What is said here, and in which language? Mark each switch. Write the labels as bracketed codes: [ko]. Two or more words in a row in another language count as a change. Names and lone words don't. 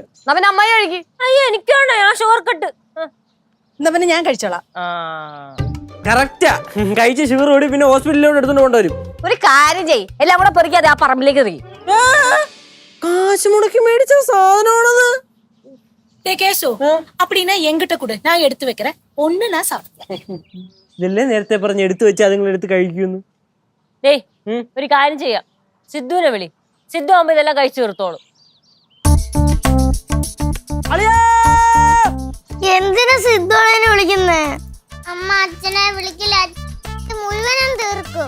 [ml] പിന്നെ അമ്മായി കഴിക്ക്. അയ്യോ എനിക്കാണോ? ഞാൻ [en] sugar cut. [ml] എന്നാ പിന്നെ ഞാൻ കഴിച്ചോളാം. കറക്റ്റാ. കഴിച്ച ഷുഗർ ഓടി പിന്നെ ഹോസ്പിറ്റലിലോട്ട് എടുത്തോണ്ട് കൊണ്ടുവരും. ഒരു കാര്യം ചെയ്യ്, എല്ലാം കൂടെ പെറുക്കിയാതെ ആ പറമ്പിലേക്ക് എറിയും. കാശ് മുടക്കി മേടിച്ച സാധനമാണത്. [ta] கேசு அப்படின்னா என்கிட்ட கூட நான் எடுத்து வைக்கிறேன். ஒண்ணு நான் சாப்பிடுறேன். [ml] ഇതല്ലേ നേരത്തെ പറഞ്ഞ് എടുത്തു വെച്ച് അതുങ്ങൾ എടുത്ത് കഴിക്കുന്നു. ഡേയ് ഒരു കാര്യം ചെയ്യാം, സിദ്ധുവിനെ വിളി. സിദ്ധു ആകുമ്പോ ഇതെല്ലാം കഴിച്ചു തീർത്തോളൂ. എന്തിനാ സിദ്ധോളനെ വിളിക്കുന്നേ? അമ്മ അച്ഛനെ വിളിക്കില്ല, മുഴുവനും തീർക്കും.